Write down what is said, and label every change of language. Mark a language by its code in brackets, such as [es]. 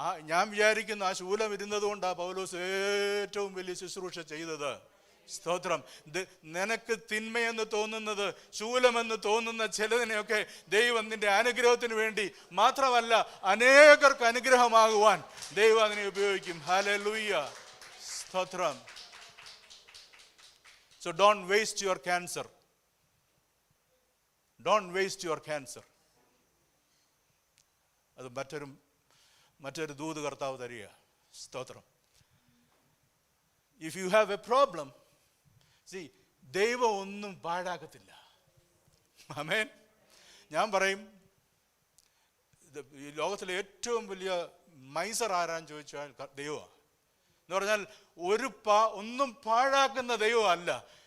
[ml] ഞാൻ വിചാരിക്കുന്ന ആ ശൂലം ഇരുന്നത് കൊണ്ടാണ് പൗലോസ് ഏറ്റവും വലിയ ശുശ്രൂഷ ചെയ്തത്. സ്തോത്രം. നിനക്ക് തിന്മയെന്ന് തോന്നുന്നത്, ശൂലമെന്ന് തോന്നുന്ന ചിലതിനെയൊക്കെ ദൈവം നിന്റെ അനുഗ്രഹത്തിന് വേണ്ടി മാത്രമല്ല, അനേകർക്ക് അനുഗ്രഹമാകുവാൻ ദൈവം അതിനെ ഉപയോഗിക്കും. ഹല്ലേലൂയ, സ്തോത്രം. [en] So don't waste your cancer. Don't waste your cancer. [ml] അത് മറ്റൊരു ദൂത് കർത്താവ് തരിക. സ്തോത്രം. [en] If you have a problem, see, [ml] ദൈവം ഒന്നും പാഴാക്കത്തില്ല. ആമേൻ. ഞാൻ പറയും, ഈ ലോകത്തിലെ ഏറ്റവും വലിയ മൈസർ ആരാന്ന് ചോദിച്ചാൽ ദൈവമാണ്. എന്ന് പറഞ്ഞാൽ ഒന്നും പാഴാക്കുന്ന ദൈവമല്ല.